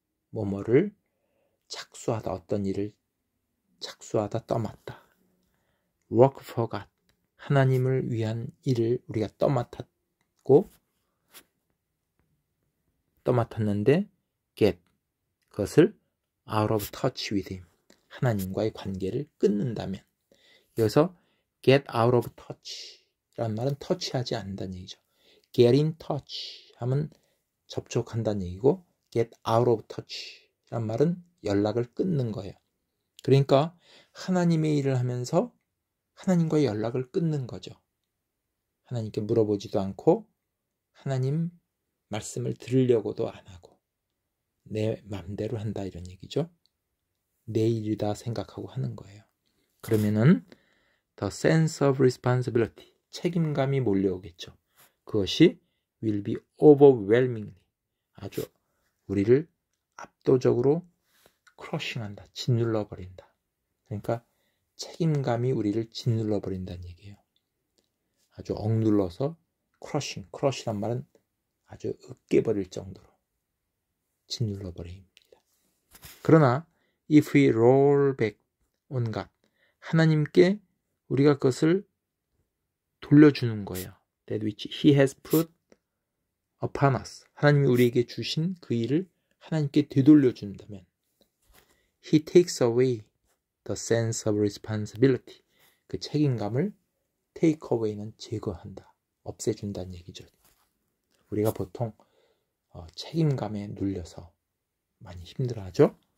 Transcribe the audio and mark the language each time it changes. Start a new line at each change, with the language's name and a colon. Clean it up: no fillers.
Korean: 뭐뭐를 착수하다. 어떤 일을 착수하다 떠맡다.
English: work for God.
Korean: 하나님을 위한 일을 우리가 떠맡았는데 get. 그것을
English: out of touch with him.
Korean: 하나님과의 관계를 끊는다면. 여기서
English: get out of touch
Korean: 라는 말은 터치하지 않는다는 얘기죠.
English: get in touch
Korean: 하면 접촉한다는 얘기고
English: get out of touch
Korean: 라는 말은 연락을 끊는 거예요. 그러니까 하나님의 일을 하면서 하나님과의 연락을 끊는 거죠. 하나님께 물어보지도 않고 하나님 말씀을 들으려고도 안 하고 내 맘대로 한다 이런 얘기죠. 내 일이다 생각하고 하는 거예요. 그러면은
English: the sense of responsibility,
Korean: 책임감이 몰려오겠죠. 그것이
English: will be overwhelmingly,
Korean: 아주 우리를 압도적으로 크러싱한다. 짓눌러 버린다. 그러니까 책임감이 우리를 짓눌러 버린다는 얘기예요. 아주 억눌러서 크러쉬란 말은 아주 으깨버릴 정도로 짓눌러 버립니다. 그러나
English: if we roll back on God,
Korean: 하나님께 우리가 그것을 돌려주는 거예요.
English: That which He has put upon us.
Korean: 하나님이 우리에게 주신 그 일을 하나님께 되돌려준다면
English: He takes away the sense of responsibility.
Korean: 그 책임감을
English: take away
Korean: 는 제거한다. 없애준다는 얘기죠. 우리가 보통 책임감에 눌려서 많이 힘들어하죠.